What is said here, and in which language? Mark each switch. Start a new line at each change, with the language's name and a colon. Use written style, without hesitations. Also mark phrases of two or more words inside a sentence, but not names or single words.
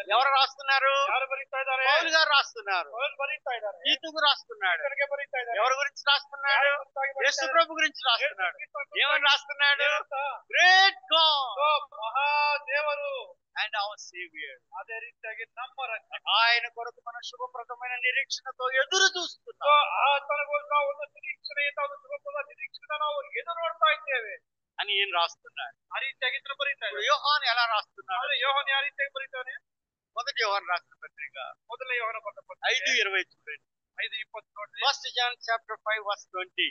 Telugu: ఎవరు రాస్తున్నారు?
Kannada: ಯಾರು ಬರೀತಾ ಇದ್ದಾರೆ?
Telugu: పౌలు గారు రాస్తున్నారు.
Kannada: ಪೌಲ್ ಬರೀತಾ ಇದ್ದಾರೆ.
Telugu: తీతుకు రాస్తున్నాడు.
Kannada: ಕಡೆಗೆ ಬರೀತಾ ಇದ್ದಾರೆ.
Telugu: ఎవరి గురించి రాస్తున్నాడు? యేసు ప్రభు గురించి రాస్తున్నాడు. ఏమని రాస్తున్నాడు?
English: great god
Kannada: మహాదేವರು
English: and our saviour.
Kannada: అదే ರೀತಿಯಾಗಿ ನಮ್ಮ ರಕ್ಷಕ,
Telugu: ఆయన కొరకు మన శుభప్రదమైన నిరీక్షణతో ఎదురు చూస్తున్నాం.
Kannada: ಆತನಿಗೋಸ್ಕರ ಒಂದು ನಿರೀಕ್ಷಣೆಯಿಂದ ಒಂದು ಶುಭಪ್ರದ ನಿರೀಕ್ಷಣೆ ನಾವು ಎದುರು ನೋಡ್ತಾ ಇದ್ದೇವೆ
Telugu: అని ఏం రాస్తున్నాడు?
Kannada: ಆ ರೀತಿಯಾಗಿ ಇತರ ಬರೀತಾ
Telugu: ఇప్పుడు
Kannada: ಇದ್ದಾರೆ.
Telugu: యోహాను ఎలా రాస్తున్నాడు?
Kannada: ಯೋಹನ್ ಯಾವ ರೀತಿಯಾಗಿ ಬರೀತಾನೆ?
Telugu: మొదటి యోహాను రాసిన పత్రిక
Kannada: ಮೊದಲನೇ ಯೋಹನ ಬರೆದ ಪತ್ರಿಕೆ
Telugu: 5:20 చూడండి.
Kannada: 5:20 ನೋಡ್ರಿ.
English: 1 John chapter 5:20.